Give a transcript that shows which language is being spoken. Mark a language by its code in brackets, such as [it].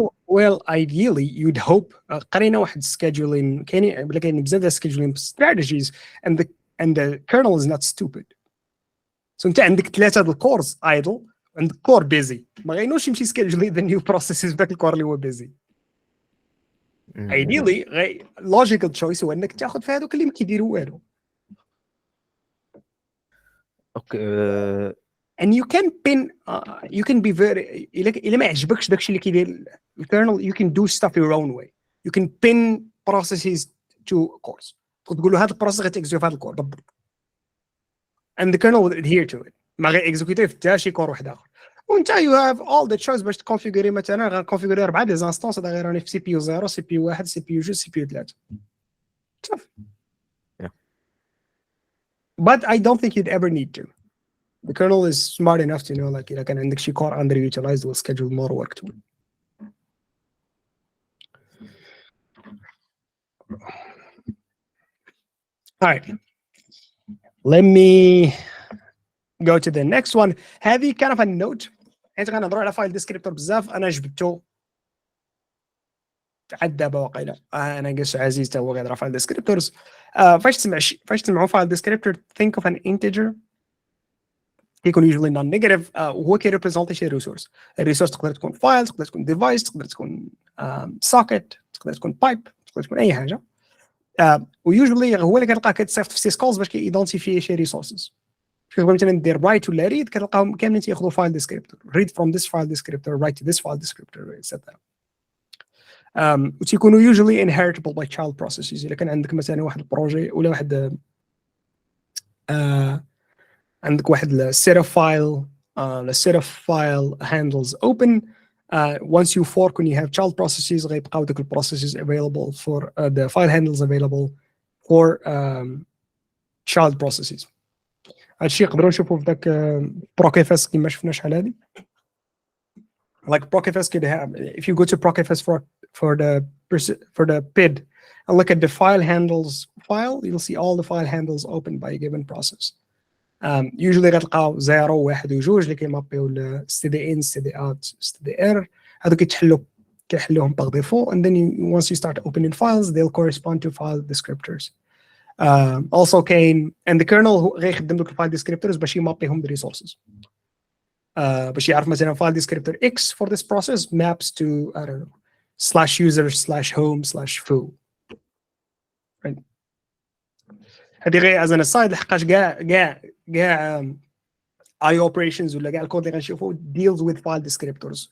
[en] well ideally you'd hope [ar] قرينا واحد scheduling كاين بزاف ديال [en] scheduling strategies and the kernel is not stupid so [ar] انت عندك ثلاثه د الكورز idle عندك كور بيزي ما غينوش يمشي سكيدجولي ذا نيو بروسيسز بداك الكور اللي هو بيزي. ايديلي لوجيكال تشويس هو انك تاخذ في هذوك اللي ما كيديروا والو. اوكي [en] and you can pin you can be very [ar] إلا ما عجبكش داكشي اللي كيدير الكيرنل [en] you can do stuff your own way. You can pin processes to cores. [ar] تقول له هذا البروسيس غتكزيكيوت في هذا الكور بالضبط. [en] And the kernel will adhere to it. [ar] ما غيكزيكيوتي حتى شي كور واحد اخر. وانت [en] you have all the choice [ar] باش تكونفيغوري مثلا غنكونفيغوري 4 دي انستانس هذا غير راني في سي بي يو 0 سي بي يو 1 سي بي يو 2 سي بي يو 3 صافي. [en] But I don't think you'd ever need to. The kernel is smart enough to know like [ar] إذا كان عندك شي [en] core underutilized will schedule more work to it. All right. Let me go to the next one. هذه kind of a note. [ar] حيت غنهضروا على فايل ديسكريبتور بزاف انا جبدته عاد دابا واقيلا انا قلت عزيز تا هو غيهضر فايل ديسكريبتورز. فاش تسمعوا فايل ديسكريبتور [en] think of an integer [ar] كيكون [en] usually non-negative [ar] وهو كيريبريزونتي شي ريسورس. الريسورس تقدر تكون فايل تقدر تكون ديفايس تقدر تكون سوكيت تقدر تكون بايب تقدر تكون اي حاجه. ويوجولي هو اللي كتلقاه كتصيفط في سيسكولز باش كيدونتيفي شي ريسورسز. كتبغي مثلا دير رايت ولا ريد كتلقاهم كاملين تياخذوا فايل ديسكريبتور [en] read from this file descriptor write to this file descriptor etc. وتيكونوا usually inheritable by child processes. [ar] الا كان عندك مثلا واحد البروجي ولا واحد عندك واحد [en] set of file the set of file handles open once you fork when you have child processes [ar] غيبقاو ديك [en] processes available for the file handles available for child processes. [ar] هادشي نقدروا نشوفوا في داك بروكيفاس كما شفنا شحال هادي. [en] Like Procifest could have, if you go to Procifest for the PID and look at the file handles file, you'll see all the file handles opened by a given process. Usually [ar] غتلقاو [en] 0 1 و 2 [ar] اللي كيمابيو ل [en] std in std out stdr [ar] هادو كيحلوهم باغ ديفو [en] and then once you start opening files they'll correspond to file descriptors. [ar] Also كاين [en] and the kernel [ar] غيخدم دوك الفايل descriptors باش يمابيهم بالresources. باش يعرف مثلا [en] file descriptor X for this process maps to I don't know /user/home/foo. Right. [ar] هذه غير [en] as an aside [ar] لحقاش كاع I operations ولا كاع الكود اللي غنشوفوا [en] deals with file descriptors.